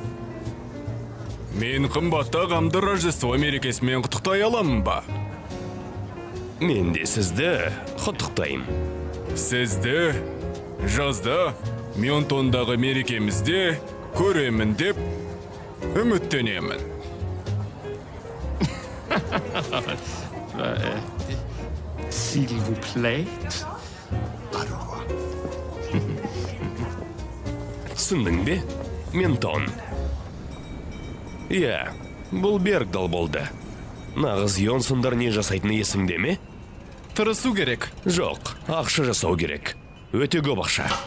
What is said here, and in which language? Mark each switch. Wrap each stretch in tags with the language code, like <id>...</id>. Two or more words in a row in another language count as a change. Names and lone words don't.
<kk>Мен қымбатты ағамды Рождество мерекесімен құттықтай аламын ба? Мен де сізді құттықтайым. Сізді жазда Мюнтондағы мерекемізде көремін деп үміттенемін.</kk> <fr>S'il vous plaît.</fr> <kk>Түсіндің бе? Ментон. Иә, бұл Бергдал болды. Нағыз Йонсондар не жасайтыны есіңде ме? Тырысу керек. Жоқ, ақша жасау керек. Өте көп ақша.</kk>